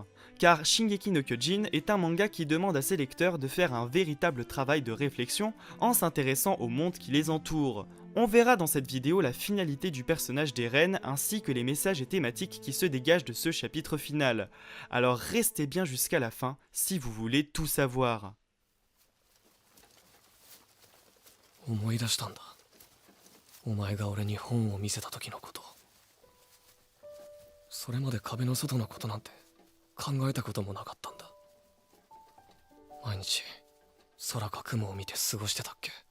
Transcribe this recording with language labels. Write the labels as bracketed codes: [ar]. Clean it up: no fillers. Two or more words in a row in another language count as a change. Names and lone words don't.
[fr] Car Shingeki no Kyojin est un manga qui demande à ses lecteurs de faire un véritable travail de réflexion en s'intéressant au monde qui les entoure. On verra dans cette vidéo la finalité du personnage d'Eren ainsi que les messages et thématiques qui se dégagent de ce chapitre final. Alors restez bien jusqu'à la fin si vous voulez tout savoir. [ja] 思い出したんだ。お前が俺に本を見せた時のこと。それまで壁の外のことなんて考えたこともなかったんだ。毎日空か雲を見て過ごしてたっけ。